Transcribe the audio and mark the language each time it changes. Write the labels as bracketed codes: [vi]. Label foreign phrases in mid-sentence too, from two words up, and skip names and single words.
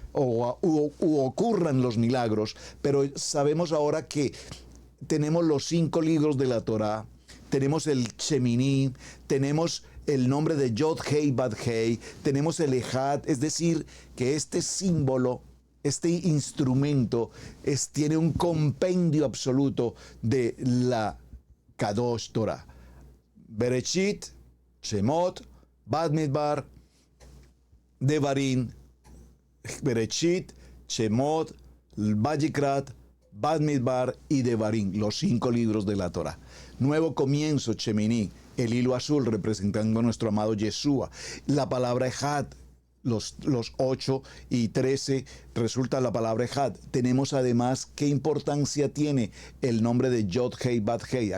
[es] u ocurran los milagros, pero sabemos ahora que tenemos los 5 libros de la Torá, tenemos el Sheminí, tenemos el nombre de [he] יוד הא בד הא, [es] tenemos el Ejad, es decir, que este símbolo, este instrumento tiene un compendio absoluto de la [he] קדוש תורה. [es] Bereshit, Shemot, Bamidbar, Devarim, Bereshit, Shemot, Vayikrat, Bamidbar y Devarim, los 5 libros de la Torah. Nuevo comienzo, Sheminí, el hilo azul representando a nuestro amado Yeshua. La palabra Ejad, los 8 y 13 resulta la palabra Ejad. Tenemos además qué importancia tiene el nombre de [he] יוד הא בד הא.